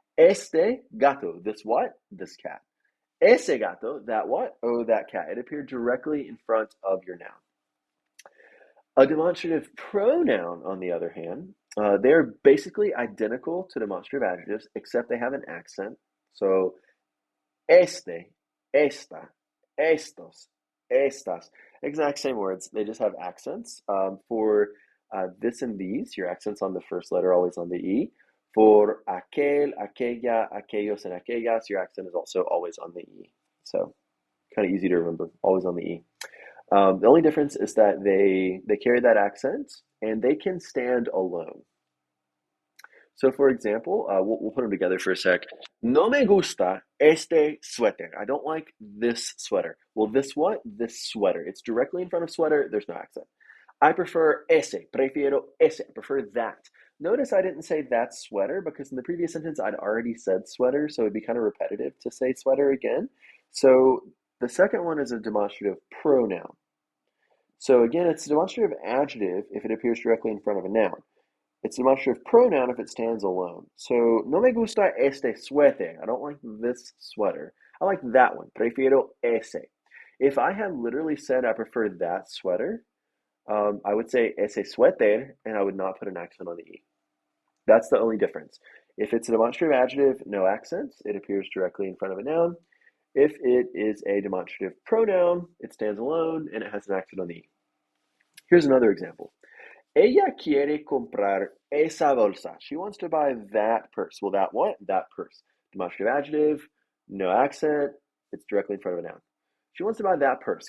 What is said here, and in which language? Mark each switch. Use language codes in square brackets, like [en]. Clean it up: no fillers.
[es] Este gato, [en] this what? This cat. [es] Ese gato, [en] that what? Oh, that cat. It appeared directly in front of your noun. A demonstrative pronoun, on the other hand, they're basically identical to demonstrative adjectives, except they have an accent. [es] So este, esta, estos, estas. [en] Exact same words. They just have accents. For this and these, your accent's on the first letter, always on the E. For aquel, aquella, aquellos, and aquellas, your accent is also always on the E. So kind of easy to remember, always on the E. The only difference is that they carry that accent and they can stand alone. So, for example, we'll put them together for a sec. [es] No me gusta este suéter. [en] I don't like this sweater. Well, this what? This sweater. It's directly in front of sweater. There's no accent. I prefer ese. [es] Prefiero ese. [en] I prefer that. Notice I didn't say that sweater because in the previous sentence I'd already said sweater, so it'd be kind of repetitive to say sweater again. So the second one is a demonstrative pronoun. So again, it's a demonstrative adjective if it appears directly in front of a noun. It's a demonstrative pronoun if it stands alone. [es] So, no me gusta este suéter. [en] I don't like this sweater. I like that one. [es] Prefiero ese. [en] If I had literally said I prefer that sweater, I would say [es] ese suéter, [en] and I would not put an accent on the E. That's the only difference. If it's a demonstrative adjective, no accents, it appears directly in front of a noun. If it is a demonstrative pronoun, it stands alone and it has an accent on the E. Here's another example. [es] Ella quiere comprar esa bolsa. [en] She wants to buy that purse. Well, that what? That purse. Demonstrative adjective, no accent, it's directly in front of a noun. She wants to buy that purse.